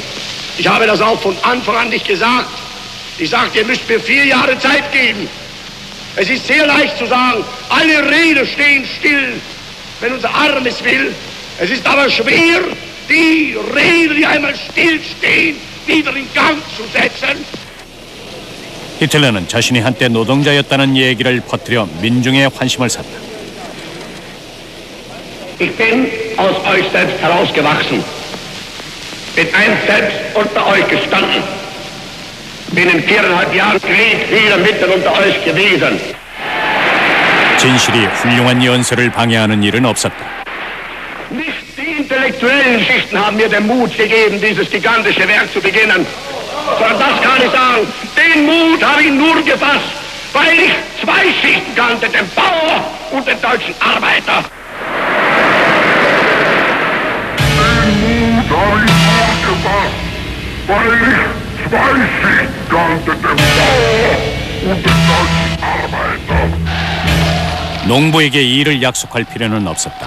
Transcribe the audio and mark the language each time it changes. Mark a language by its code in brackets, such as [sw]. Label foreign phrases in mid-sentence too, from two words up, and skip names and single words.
[de] Ich habe das auch von Anfang an nicht gesagt. Ich sagte, ihr müsst mir 4 Jahre Zeit geben. Es ist sehr leicht zu sagen, alle Räder stehen still, wenn unser Arm es will. Es ist aber schwer, die Räder, die einmal stillstehen, wieder in Gang zu setzen. [ko] 히틀러는 자신이 한때 노동자였다는 얘기를 퍼뜨려 민중의 환심을 샀다. [de] Ich bin aus euch selbst herausgewachsen. Bin einst selbst unter euch gestanden. Bin in 4,5 Jahren Krieg wieder mitten unter euch gewesen. [ko] 진실이 훌륭한 연설을 방해하는 일은 없었다. [de] Nicht die intellektuellen Schichten haben mir den Mut gegeben, dieses gigantische Werk zu beginnen. Sondern das kann ich sagen, den Mut habe ich nur gefasst, weil ich 2 Schichten kannte, den Bauer und den deutschen Arbeiter. [ko] 농부에게 이 일을 약속할 필요는 없었다.